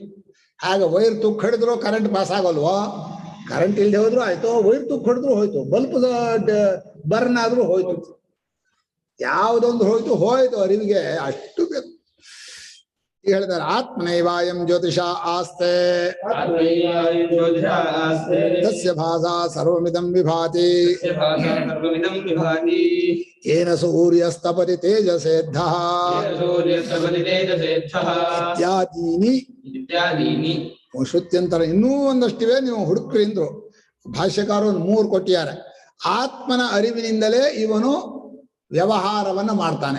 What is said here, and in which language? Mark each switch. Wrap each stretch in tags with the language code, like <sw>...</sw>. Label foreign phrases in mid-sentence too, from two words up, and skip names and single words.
<kn>ಹಾಗೆ</kn> <en>wire touch</en> <kn>ಹಿಡಿದ್ರು</kn> <en>current pass</en> <kn>ಆಗೋಲ್ವೋ? ಕರೆಂಟ್ ಇಲ್ಲದೆ ಹೋದ್ರು ಆಯ್ತು,</kn> <en>wire touch</en> <kn>ಹಿಡಿದ್ರು ಹೋಯ್ತು,</kn> <en>bulb burn</en> <kn>ಆದ್ರೂ ಹೋಯ್ತು. ಯಾವುದೊಂದು ಹೋಯ್ತು ಅರಿವಿಗೆ ಅಷ್ಟು ಬೇಕು.</kn> <sa>ಹೇಳಿದಾರೆ ಆತ್ಮನೈವಾಯಂ ಜ್ಯೋತಿಷ ಆಸ್ತೆ ತಸ್ಯ ಭಾಸಾ ಸರ್ವಮಿದಂ ವಿಭಾತಿ ಯೇನ ಸೂರ್ಯಸ್ತಪತಿ ತೇಜಸೇದ್ಧಃ ಇತ್ಯಾದೀನಿ.</sa> <kn>ಶ್ರುತ್ಯಂತರ ಇನ್ನೂ ಒಂದಷ್ಟಿವೆ, ನೀವು ಹುಡುಕ್ರಿ ಅಂದ್ರು. ಭಾಷ್ಯಕಾರ ಒಂದು 3 ಕೊಟ್ಟಿದ್ದಾರೆ. ಆತ್ಮನ ಅರಿವಿನಿಂದಲೇ ಇವನು ವ್ಯವಹಾರವನ್ನ ಮಾಡ್ತಾನೆ.</kn>